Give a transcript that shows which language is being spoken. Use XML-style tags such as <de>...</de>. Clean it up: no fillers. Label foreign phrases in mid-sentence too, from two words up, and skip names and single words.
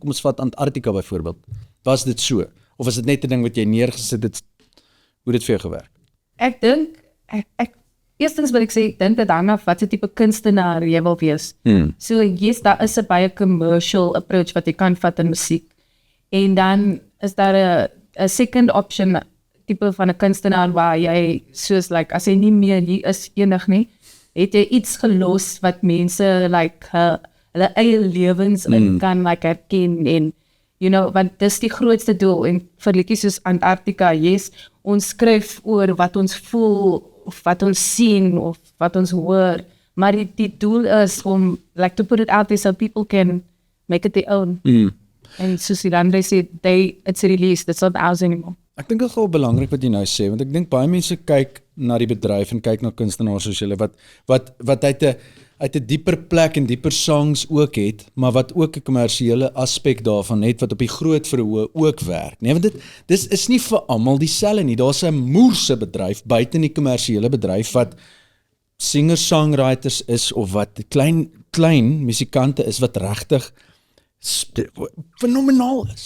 <af>Kom ons vat Antarktika byvoorbeeld. Was dit so of is dit net 'n ding wat jy neergesit het? Hoe dit vir jou gewerk? ek dink ek eerstens wil ek sê ek dink dit hang af wat se tipe kunstenaar jy wil wees. So yes, daar is 'n baie</af> <en>commercial approach</en> <af>wat jy kan vat in musiek. En dan is daar 'n</af> <en>second option</en> <af>tipe van 'n kunstenaar waar jy soos as hy nie meer hier is enig nie, het jy iets gelos wat mense hulle eie lewens in kan herken en want dis die grootste doel en vir liedjies soos Antarktika, yes, ons skryf oor wat ons voel of wat ons sien of wat ons hoor, maar die doel is om</af> <en>to put it out there so people can make it their own.</en> <af>En soos die Andre sê,</af> <en>it's released, it's not ours anymore.</en> <af>Ek dink dit is wel belangrik wat jy nou sê, want ek dink baie mense kyk na die bedryf en kyk na kunstenaars soos julle wat uit 'n dieper plek en dieper songs ook het, maar wat ook 'n kommersiële aspek daarvan het wat op die groot verhoog ook werk. Nee, want dis is nie vir almal dieselfde nie. Daar's 'n moerse bedryf buite in die kommersiële bedryf wat singer-songwriters is of wat klein musikante is wat regtig fenomenaal is.</af>